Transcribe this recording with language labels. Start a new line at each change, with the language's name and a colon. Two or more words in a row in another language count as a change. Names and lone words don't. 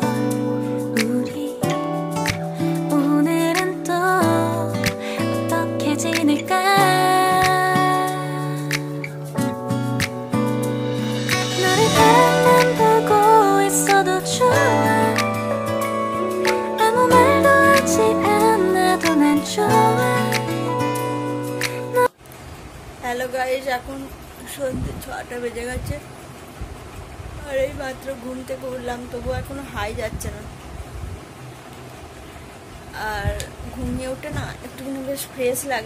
Korean: 우리 오늘은 또 어떻게 지낼까. 너를 바라만 보고 있어도 좋아. 아무 말도 하지 않아도 난 좋아.
English: hello guys,
Bangla: এখন সন্ধ্যে 6টা বেজে গেছে। আর এই মাত্র ঘুম থেকে উঠলাম, তবু এখনো হাই যাচ্ছে না। আর ঘুমিয়ে উঠে না একটুখানি বেশ ফ্রেশ লাগছে।